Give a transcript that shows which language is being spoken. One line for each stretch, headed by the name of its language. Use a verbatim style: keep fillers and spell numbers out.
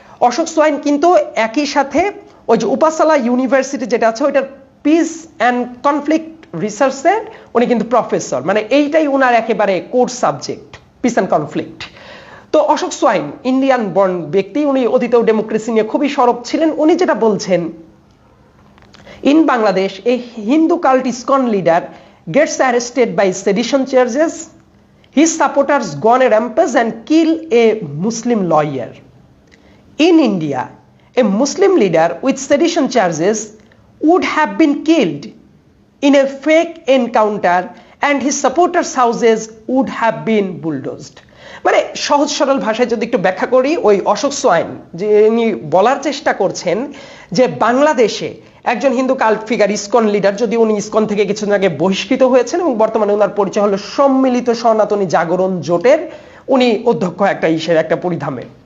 Bangla: Ashok swine কিন্তু একই সাথে ওই যে উপাসালা ইউনিভার্সিটি যেটা আছে ওইটার পিস অ্যান্ড কনফ্লিক্ট রিসার্চের উনি কিন্তু প্রফেসর, মানে এইটাই ওনার একেবারে core subject, peace and conflict. তো অশোক সোয়াইন ইন্ডিয়ান বর্ন ব্যক্তি, উনি অতীতেও ডেমোক্রেসি নিয়ে খুবই সরব ছিলেন। উনি যেটা বলছেন,
English: in Bangladesh a Hindu cult ISKCON leader gets arrested by sedition charges, his supporters go on a rampage and kill a Muslim lawyer. In India a Muslim leader with sedition charges would have been killed in a fake encounter and his supporters' houses would have been bulldozed.
Bangla: মানে সহজ সরল ভাষায় যদি একটু ব্যাখ্যা করি, ওই Ashok swine যিনি বলার চেষ্টা করছেন যে বাংলাদেশে একজন Hindu cult figure, ISKCON leader, যদি উনি ইসকন থেকে কিছুদিন আগে বহিষ্কৃত হয়েছেন এবং বর্তমানে ওনার পরিচয় হলো সম্মিলিত সনাতনী জাগরণ জোটের, উনি অধ্যক্ষ একটা ইসের একটা পরিধামে।